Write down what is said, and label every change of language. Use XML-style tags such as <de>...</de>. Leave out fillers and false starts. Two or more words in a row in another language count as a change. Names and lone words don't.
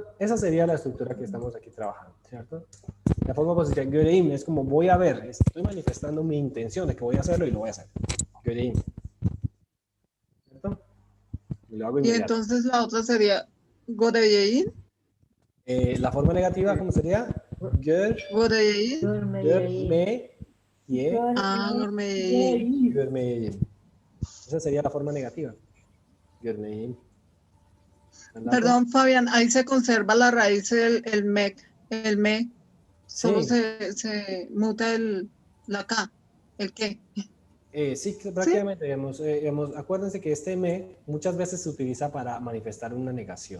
<es>Esa sería la estructura que estamos aquí trabajando, ¿cierto? La forma positiva, Göreim, es como voy a ver, estoy manifestando mi intención de que voy a hacerlo y lo voy a hacer.</es> <tr>Göreim. ¿Cierto?</tr> <es>Y lo hago Y inmediato. entonces la otra sería Goreín. La forma negativa, ¿cómo sería?</es> <tr>Goreín. Görme, ye, Ah, Gormeín. görmeyeyim.</tr> <es>Esa sería la forma negativa.</es> <tr>Görmeyeyim.</tr> <es>Perdón, Fabián, ahí se conserva la raíz el me. Solo Sí. se muta la K. ¿El qué? Sí, prácticamente, digamos, acuérdense que este me muchas veces se utiliza para manifestar una negación.</es>